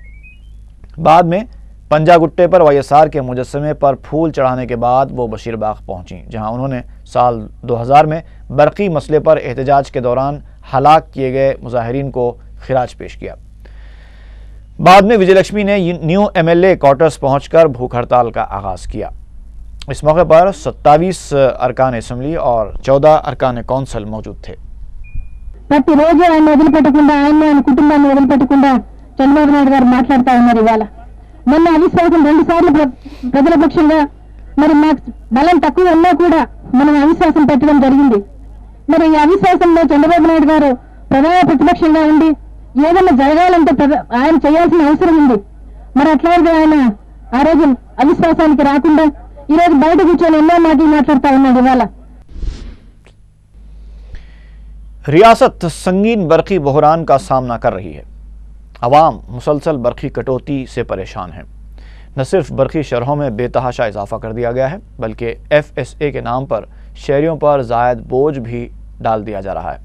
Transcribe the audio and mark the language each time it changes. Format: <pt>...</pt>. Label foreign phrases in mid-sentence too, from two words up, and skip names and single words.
<ur>بعد میں پنجا گٹے پر YSR کے مجسمے پر پھول چڑھانے کے بعد وہ بشیر باغ پہنچیں جہاں انہوں نے سال 2000 میں برقی مسئلے پر احتجاج کے دوران ہلاک کیے گئے مظاہرین کو خراج پیش کیا۔ بعد میں وجے لکشمی نے نیو MLA کوارٹرز پہنچ کر بھوک ہڑتال کا آغاز کیا۔ اس موقع پر 27 ارکان اسمبلی اور 14 ارکان کونسل موجود تھے۔</ur> <te>ప్రతిరోజు ఆయన వదిలిపెట్టకుండా ఆయన కుటుంబాన్ని వదిలిపెట్టకుండా చంద్రబాబు నాయుడు గారు మాట్లాడుతూ ఉన్నారు। ఇవాళ మొన్న అవిశ్వాసం 2 సార్లు ప్రజల పక్షంగా మరి మాకు బలం తక్కువ ఉన్నా కూడా మనం అవిశ్వాసం పెట్టడం జరిగింది। మరి ఈ అవిశ్వాసంలో చంద్రబాబు నాయుడు గారు ప్రధాన ప్రతిపక్షంగా ఉండి ఏదైనా జరగాలంటే ఆయన చేయాల్సిన అవసరం ఉంది। మరి అట్లాగే ఆయన ఆ రోజు అవిశ్వాసానికి రాకుండా ఈరోజు బయట కూర్చొని ఎన్నో మాటలు మాట్లాడుతూ ఉన్నాడు। ఇవాళ</te> <ur>ریاست سنگین برقی بحران کا سامنا کر رہی ہے۔ عوام مسلسل برقی کٹوتی سے پریشان ہیں۔ نہ صرف برقی شرحوں میں بے تحاشا اضافہ کر دیا گیا ہے بلکہ FSA کے نام پر شہریوں پر زائد بوجھ بھی ڈال دیا جا رہا ہے۔</ur>